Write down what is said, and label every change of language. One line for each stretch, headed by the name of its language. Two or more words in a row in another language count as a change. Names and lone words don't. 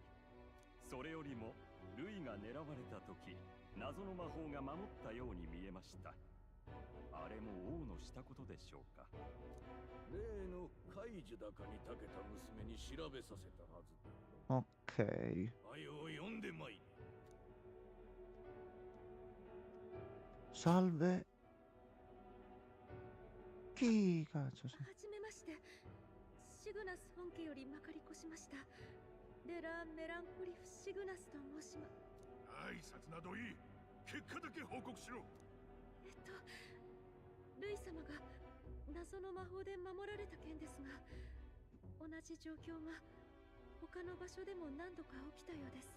Japanese: それよりもルイが狙われた時、謎の魔法が守ったように見えました。あれも王のしたことでしょうか。例の海樹高に長けた娘に調べさせたはずだ。
Italian: Ok.
Japanese: はよ呼んでまい。
Italian: Salve. Chi cazzo sei?
Japanese: はじめまして。シグナス本家よりまかり越しました。レラ・メランコリフ・シグナスと申します。挨拶などいい。結果だけ報告しろ。ルイ様が謎の魔法で守られた件ですが、同じ状況が他の場所でも何度か起きたようです。